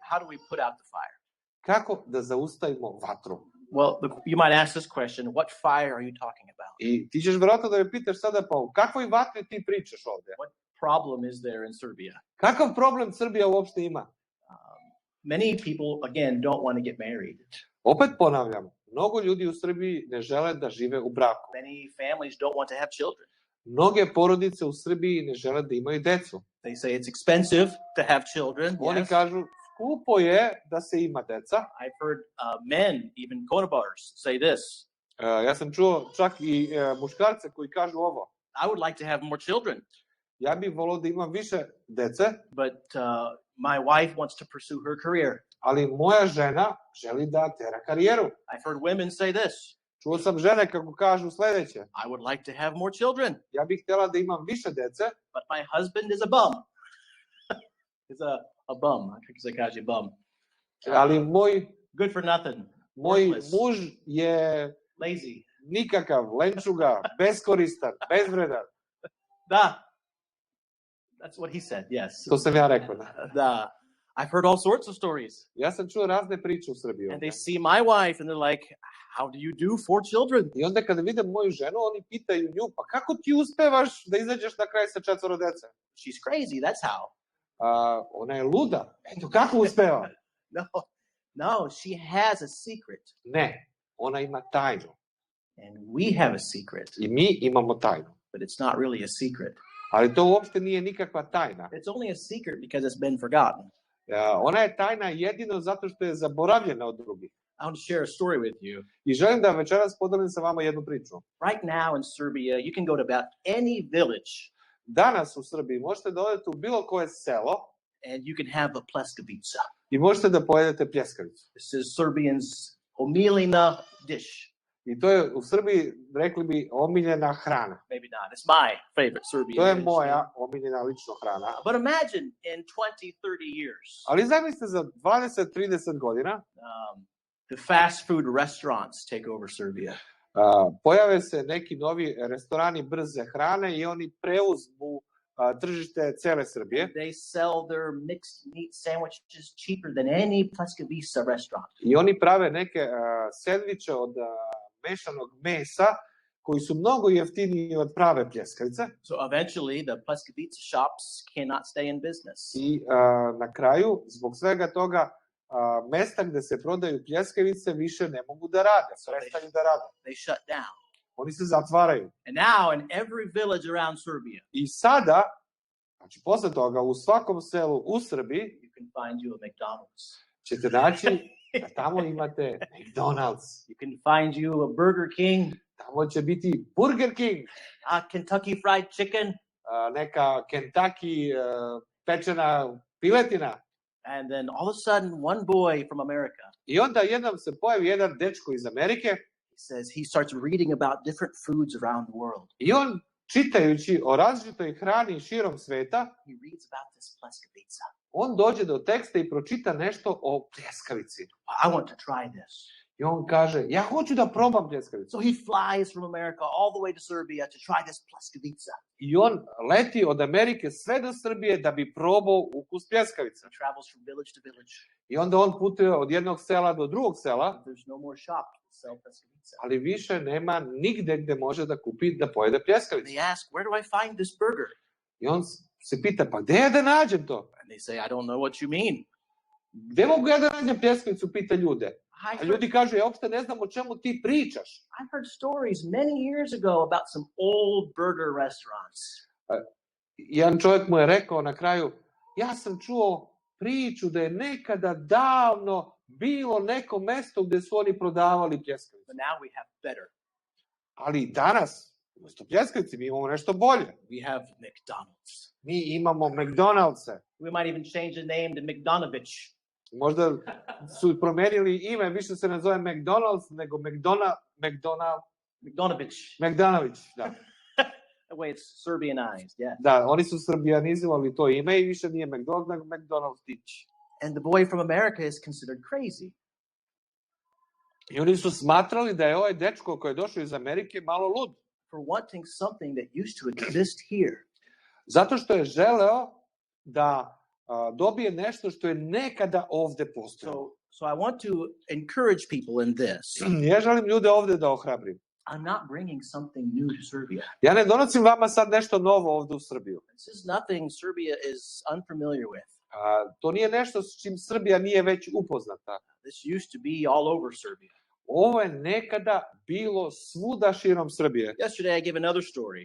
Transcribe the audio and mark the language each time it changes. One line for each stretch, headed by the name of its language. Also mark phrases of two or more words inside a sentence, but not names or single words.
English: How do we put out the fire?
Serbian: Kako da zaustavimo vatru?
English: Well, you might ask this question, what fire are you talking about?
Serbian: I ti ćeš verovatno da me pitaš sada, pa o kakvoj vatri ti pričaš ovde?
English: What problem is there in Serbia?
Serbian: Kakav problem Srbija uopšte ima?
English: Many people, again, don't want to get married.
Serbian: Opet ponavljam, mnogo ljudi u Srbiji ne žele da žive u braku.
English: Many families don't want to have children.
Serbian: Mnoge porodice u Srbiji ne žele da imaju decu.
English: They say it's expensive to have children.
Serbian: Oni
English: Yes.
Serbian: kažu, skupo je da se ima deca.
English: I've heard men, even konobars, say this.
Serbian: Ja sam čuo čak i muškarce koji kažu ovo.
English: I would like to have more children,
Serbian: Ja bih volao da imam više dece,
English: but my wife wants to pursue her career.
Serbian: ali moja žena želi da tera karijeru.
English: I've heard women say this.
Serbian: Čuo sam žene kako kažu sledeće.
English: I would like to have more children,
Serbian: Ja bih htjela da imam više dece,
English: but my husband is a bum. He's a bum.
Serbian: Kako se kaže bum? ali moj
English: Good for nothing.
Serbian: Moj
English: Worthless.
Serbian: muž je
English: Lazy.
Serbian: nikakav, lenčuga, beskoristan, bezvredan. Da.
English: That's what he said, yes.
Serbian: To sam ja rekao. Da.
English: I've heard all sorts of stories.
Serbian: Ja sam čuo razne priče u Srbiji.
English: And they see my wife and they're like, how do you do 4 children?
Serbian: I onda kada vide moju ženu, oni pitaju nju, pa kako ti uspevaš da izađeš na kraj sa 4 dece?
English: She's crazy, that's how.
Serbian: Ona je luda. Eto, kako uspeva?
English: No, she has a secret.
Serbian: Ne, ona ima tajnu.
English: And we have a secret,
Serbian: I mi imamo tajnu.
English: but it's not really a secret.
Serbian: Ali to uopšte nije nikakva tajna.
English: It's only a secret because it's been forgotten.
Serbian: Ona je tajna jedino zato što je zaboravljena od drugih.
English: I want to share a story with you.
Serbian: I želim da večeras podelim sa vama jednu priču.
English: Right now in Serbia, you can go to about any village
Serbian: Danas u Srbiji možete da odete u bilo koje selo
English: and you can have a pleskavica.
Serbian: i možete da pojedete pljeskavicu.
English: This is Serbians' omiljena dish.
Serbian: I to je u Srbiji, rekli bi, omiljena hrana.
English: Maybe not. It's my favorite Serbian
Serbian: To je
English: dish.
Serbian: moja omiljena lično hrana.
English: But imagine in 20, 30 years,
Serbian: Ali zamislite za 20-30 godina
English: the fast food restaurants take over Serbia.
Serbian: pojave se neki novi restorani brze hrane i oni preuzmu tržište cele Srbije.
English: They sell their mixed meat sandwiches cheaper than any pleskavica restaurant.
Serbian: I oni prave neke sendviče od mešanog mesa koji su mnogo jeftiniji od prave pljeskavice.
English: So eventually the pleskavica shops cannot stay in business.
Serbian: I na kraju, zbog svega toga, mesta gde se prodaju pljeskavice više ne mogu da rade, prestaju da rade.
English: They shut down.
Serbian: Oni se zatvaraju.
English: And now in every village around Serbia,
Serbian: I sada, znači posle toga, u svakom selu u Srbiji
English: you can find you a McDonald's.
Serbian: ćete naći da tamo imate McDonald's.
English: You can find you a Burger King,
Serbian: Tamo će biti Burger King,
English: a Kentucky Fried Chicken,
Serbian: neka Kentucky pečena piletina.
English: and then all of a sudden one boy from America,
Serbian: I onda jednom se pojavi jedan dečko iz Amerike
English: he says he starts reading about different foods around the world.
Serbian: i on, čitajući o različitoj hrani širom sveta,
English: He reads about this pleskavica.
Serbian: on dođe do teksta i pročita nešto o pljeskavici.
English: I want to try this.
Serbian: I on kaže, ja hoću da probam pljeskavicu.
English: So he flies from America all the way to Serbia to try this pleskavica.
Serbian: I on leti od Amerike sve do Srbije da bi probao ukus pljeskavice.
English: He travels from village to village.
Serbian: I onda on putuje od jednog sela do drugog sela,
English: There's no more shop to sell pleskavica.
Serbian: ali više nema nigde gde može da kupi da pojede pljeskavicu.
English: They ask, where do I find this burger?
Serbian: I on se pita, pa gde je da nađem to?
English: And they say, I don't know what you mean.
Serbian: Gde mogu ja da nađem pljeskavicu, pita ljude. A
English: I've
Serbian: ljudi kažu, ja uopšte ne znam o čemu ti pričaš.
English: heard stories many years ago about some old burger restaurants.
Serbian: Jedan čovjek mu je rekao na kraju, ja sam čuo priču da je nekada davno bilo neko mesto gdje su oni prodavali pljeskavice.
English: But now we have better.
Serbian: Ali danas, umjesto pljeskavice, mi imamo nešto bolje.
English: We have McDonald's.
Serbian: Mi imamo McDonald'se.
English: We might even change the name to McDonovich.
Serbian: Možda su promijenili ime, više se ne zove McDonald's, nego McDonovich, da.
English: The way it's Serbianized, yeah.
Serbian: Da, oni su srbijanizovali to ime i više nije McDonald's, nego McDonald's.
English: And the boy from America is considered crazy.
Serbian: I oni su smatrali da je ovaj dečko koji je došao iz Amerike malo lud.
English: For wanting something that used to exist here.
Serbian: Zato što je želeo da dobije nešto što je nekada ovde postojalo.
English: So I want to encourage people in this.
Serbian: Ja želim ljude ovde da ohrabrim.
English: I'm not bringing something new to Serbia.
Serbian: Ja ne donosim vama sad nešto novo ovde u Srbiju.
English: This is nothing Serbia is unfamiliar with.
Serbian: To nije nešto s čim Srbija nije već upoznata.
English: This used to be all over Serbia.
Serbian: Ovo je nekada bilo svuda širom Srbije.
English: Yesterday I gave another story.